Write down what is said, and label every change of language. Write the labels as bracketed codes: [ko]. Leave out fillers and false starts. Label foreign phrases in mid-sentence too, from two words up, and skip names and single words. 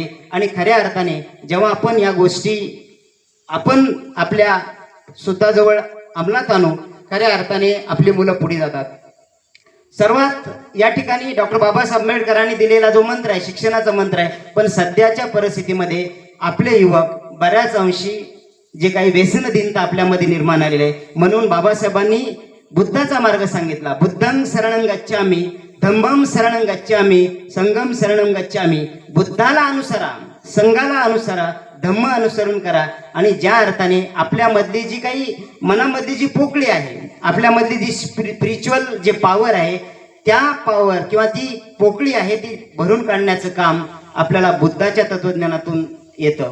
[mr] आणि खऱ्या अर्थाने जेव्हा आपण या गोष्टी आपण आपल्या स्वतःजवळ अंमलात आणू, खऱ्या अर्थाने आपली मुलं पुढे जातात. सर्वात या ठिकाणी डॉक्टर बाबासाहेब आंबेडकरांनी दिलेला जो मंत्र आहे, शिक्षणाचा मंत्र आहे, पण सध्याच्या परिस्थितीमध्ये आपले युवक बऱ्याच अंशी जे काही व्यसनदीनता आपल्यामध्ये निर्माण आलेले आहे. म्हणून बाबासाहेबांनी बुद्धाचा मार्ग सांगितला, [pi] बुद्धं शरणं गच्छामि, धम्मं शरणं गच्छामि, संघं शरणं गच्छामि. [mr] बुद्धाला अनुसरा, संघाला अनुसरा, धम्म अनुसरण करा. आणि ज्या अर्थाने आपल्यामधली जी काही मनामधली जी पोकळी आहे, आपल्यामधली जी स्पिरिच्युअल जे पॉवर आहे, त्या पॉवर किंवा ती पोकळी आहे ती भरून काढण्याचं काम आपल्याला बुद्धाच्या तत्वज्ञानातून येतं.